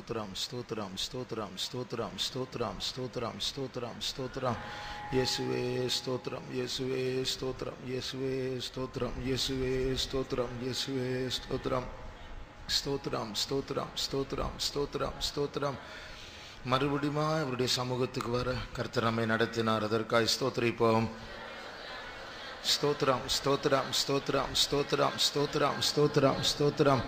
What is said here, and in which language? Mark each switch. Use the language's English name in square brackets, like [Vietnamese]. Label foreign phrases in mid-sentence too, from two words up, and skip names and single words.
[Telugu] స్తోత్రం స్తోత్రం స్తోత్రం స్తోత్రం స్తోత్రం స్తోత్రం స్తోత్రం యేసువే స్తోత్రం యేసువే స్తోత్రం యేసువే స్తోత్రం యేసువే స్తోత్రం యేసువే స్తోత్రం [Tamil] ஸ்தோத்திரம் ஸ்தோத்திரம் ஸ்தோத்திரம் ஸ்தோத்திரம் ஸ்தோத்திரம். மறுபடியும் அவருடைய சமூகத்துக்கு வர கர்த்தர் நம்மை நடத்தினார், அதற்காக ஸ்தோத்திரிப்போம். ஸ்தோத்திரம் ஸ்தோத்திரம் ஸ்தோத்திரம் ஸ்தோத்திரம் ஸ்தோத்திரம் ஸ்தோத்திரம் ஸ்தோத்திரம்.